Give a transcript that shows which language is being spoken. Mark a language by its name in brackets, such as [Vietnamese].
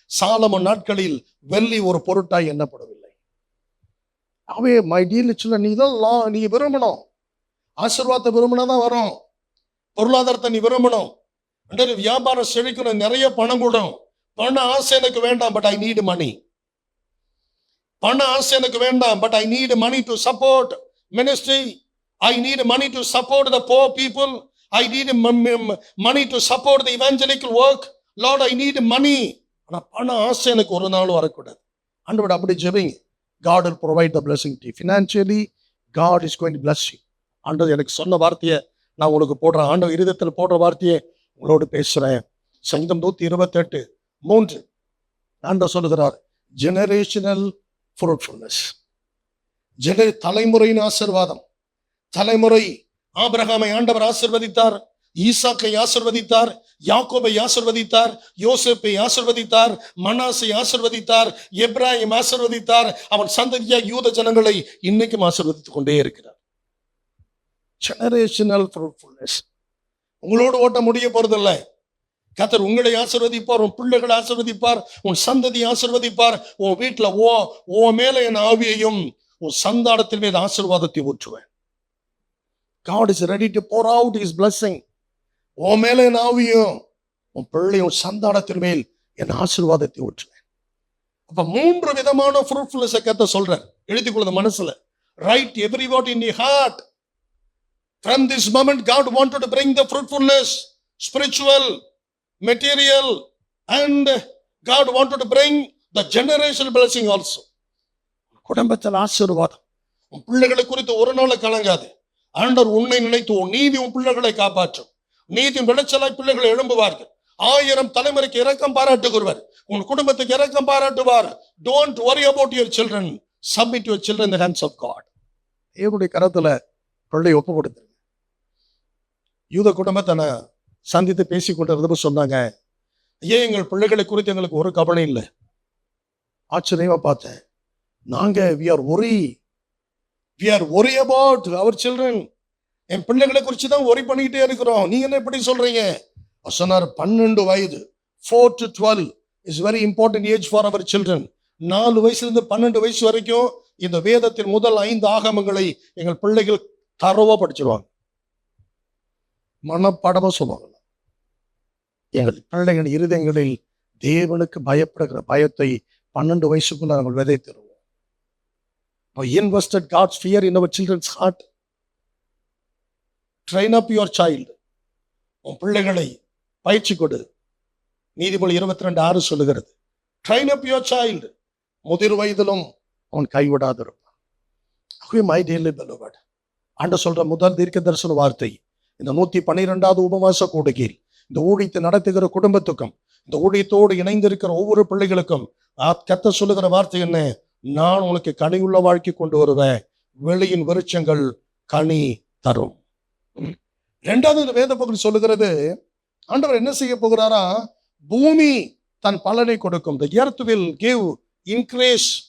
[Tamil] Solomon நாட்களில் வெள்ளி ஒரு பொருட்டாய் எண்ணப்படவில்லை. அவே [English] my dear children, [Tamil] நீ விரும்பணும். ஆசீர்வாதத்தை விரும்பினாதான் வரும். பொருளாதாரத்தை நீ விரும்பணும். வியாபாரம் செழிக்கணும், நிறைய பணம் கூடும். பண ஆசை எனக்கு வேண்டாம், [English] But I need money. [Tamil] பண ஆசை எனக்கு வேண்டாம், [English] But I need money to support ministry. I need money to support the poor people. I need money to support the evangelical work. Lord, I need money. [Tamil] ஆனால் பண ஆசை எனக்கு ஒரு நாள் வரக்கூடாது. ஆண்டவர் அப்படி ஜெபிங்க. [English] God will provide the blessing to you. Financially, God is going to bless you. [Tamil] ஆண்டவர் எனக்கு சொன்ன வார்த்தையை நான் உங்களுக்கு போடுறேன். ஆண்டவர் இருதயத்தில் போடுற வார்த்தையை உங்களோடு பேசுகிறேன். சங்கீதம் 128:3 ஆண்டவர் சொல்லுகிறார், ஜெனரேஷனல் ஃப்ரூட்ஃபுல்னஸ். தலைமுறையின் ஆசீர்வாதம். தலைமுறை ஆபிரகாமை ஆண்டவர் ஆசீர்வதித்தார், ஈசாக்கை ஆசீர்வதித்தார், யாக்கோபை ஆசீர்வதித்தார், யோசேப்பை ஆசீர்வதித்தார், மனாசை ஆசீர்வதித்தார், எப்ராயிம் ஆசீர்வதித்தார். அவன் சந்ததியாக யூத ஜனங்களை இன்னைக்கும் ஆசீர்வதித்துக் கொண்டே இருக்கிறார். Generational fruitfulness. உங்களோடு ஓட்ட முடிய போறதில்லை. கர்த்தர் உங்களை ஆசீர்வதிப்பார், உன் பிள்ளைகளை ஆசீர்வதிப்பார், உன் சந்ததி ஆசீர்வதிப்பார். உன் வீட்டில் ஓ மேல என் ஆவியையும் உன் சந்தானத்தின் மீது ஆசீர்வாதத்தை ஊற்றுவேன். [English] God is ready to pour out his blessing. [Tamil] ஓ மேல என் ஆவியும் உன் பிள்ளையும் சந்தானத்தின் மேல் என் ஆசீர்வாதத்தை ஊற்றுவேன். அப்ப 3 விதமான ஃப்ரூட்ஃபுல்னஸ் கர்த்தர் சொல்றார். எழுதிக்கொள்ள மனசுல. [English] Write every word in your heart. From this moment God wanted to bring the fruitfulness, spiritual, material, and God wanted to bring the generational blessing also. [Tamil] குடும்பத்தில் ஆசீர்வாதம். உன் பிள்ளைகளை குறித்து ஒரு நாள் கலங்காது. ஆண்டவர் உன்னை நினைத்து உன் நீதி உன் பிள்ளைகளை காப்பாற்றும். நீதியின் விளைச்சலாய் பிள்ளைகளை எழும்புவார்கள். 1000 தலைமுறைக்கு இரக்கம் பாராட்டுகிறவர். உன் குடும்பத்துக்கு இரக்கம் பாராட்டுவார். [English] Don't worry about your children. Submit your children in the hands of God. [Tamil] தேவனுடைய கரத்துல பிள்ளை ஒப்பு கொடுத்துருங்க. யூத குடும்பத்தை நான் சந்தித்து பேசி கொண்டிருந்தப்ப சொன்னாங்க, ஏன் எங்கள் பிள்ளைகளை குறித்து எங்களுக்கு ஒரு கவலை இல்லை. ஆச்சரியமா பார்த்தேன். நாங்க [English] we are worry about our children. [Tamil] என் பிள்ளைகளை குறித்து தான் worry பண்ணிக்கிட்டே இருக்கிறோம். நீங்க என்ன எப்படி சொல்றீங்க? சொன்னார் 12 வயது 4 to 12 [English] Is very important age for our children. [Tamil] 4 வயசுலேருந்து 12 வயசு வரைக்கும் இந்த வேதத்தின் முதல் 5 ஆகமங்களை எங்கள் பிள்ளைகள் தரவா படிச்சிருவாங்க, மனப்படமா சொல்லுவாங்க. எங்கள் பிள்ளைகள் இருதயங்களில் தேவனுக்கு பயப்படுகிற பயத்தை 12 வயசுக்குள்ள நாங்கள் விதைத்திருவோம். [English] Invested God's fear in our children's heart. Train up your child. [Tamil] உன் பிள்ளைகளை பயிற்சி கொடு. நீதிமொழி 22:6 சொல்லுகிறது, [English] Train up your child. [Tamil] முதிர் வயதிலும் அவன் கைவிடாதிருப்பான். [English] my dearly beloved, [Tamil] ஆண்டவர் சொல்ற முதல் தீர்க்க தரிசன வார்த்தை இந்த 112வது உபவாச கூடுகையில் இந்த ஊழியத்தை நடத்துகிற குடும்பத்துக்கும் இந்த ஊழியத்தோடு இணைந்திருக்கிற ஒவ்வொரு பிள்ளைகளுக்கும் கர்த்தர் சொல்லுகிற வார்த்தை என்ன? நான் உனக்கு கனியுள்ள வாழ்க்கை கொண்டு வருவேன், வெளியின் விருட்சங்கள் கனி தரும். 2வது வேத பகுதி சொல்லுகிறது, ஆண்டவர் என்ன செய்ய போகிறாரா? பூமி தன் பலனை கொடுக்கும். [English] The earth will give increase.